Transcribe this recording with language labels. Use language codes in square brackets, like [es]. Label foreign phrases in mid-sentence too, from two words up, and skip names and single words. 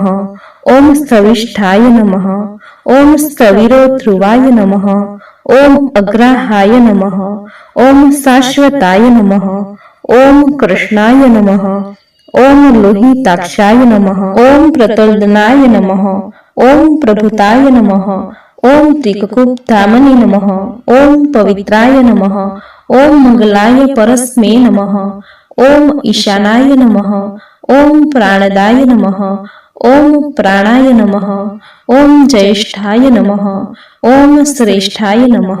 [sa] ઓમ સ્થવિષ્ઠાય નમઃ. ઓમ સ્થવિરો ધ્રુવાય નમઃ. ઓમ અગ્રાહાય નમઃ. ઓમ શાશ્વતાય નમઃ. ઓમ કૃષ્ણાય નમઃ. ઓમ લોહિતાક્ષાય નમઃ. ઓમ પ્રતલ્દનાય નમઃ. ઓમ પ્રભુતાય નમઃ. ओम त्रिककुब्धामने नमः। ओम पवित्राय नमः। ओम मंगलाय परस्मै नमः। ओम ईशानाय नमः। ओम प्राणदाय नमः। ओम प्राणाय नमः। ओम ज्येष्ठाय नमः। ओम श्रेष्ठाय नमः।